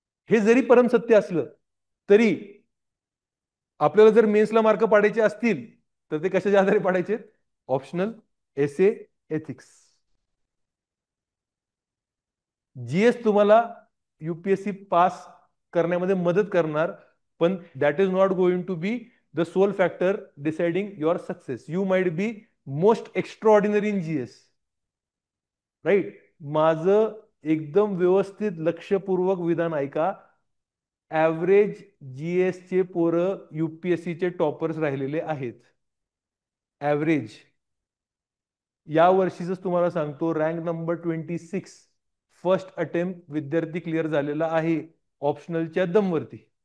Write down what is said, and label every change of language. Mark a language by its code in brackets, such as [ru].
[mr] हे जरी परम सत्य असलं तरी आपल्याला जर मेन्सला मार्क पाडायचे असतील तर ते कशाच्या आधारे पाडायचे? ऑप्शनल, एसे, एथिक्स. जीएस तुम्हाला युपीएससी पास करण्यामध्ये मदत करणार, पण [en] That is not going to be the sole factor deciding your success. You might be most extraordinary in GS, right. [mr] माझं एकदम व्यवस्थित लक्षपूर्वक विधान ऐका. ऍव्हरेज जीएस चे पोरं युपीएससी चे टॉपर्स राहिलेले आहेत. ऍव्हरेज. या वर्षीच तुम्हाला सांगतो, रँक नंबर 26 फर्स्ट अटेम्प्ट विद्यार्थी क्लिअर झालेला आहे ऑप्शनलच्या दमवरती.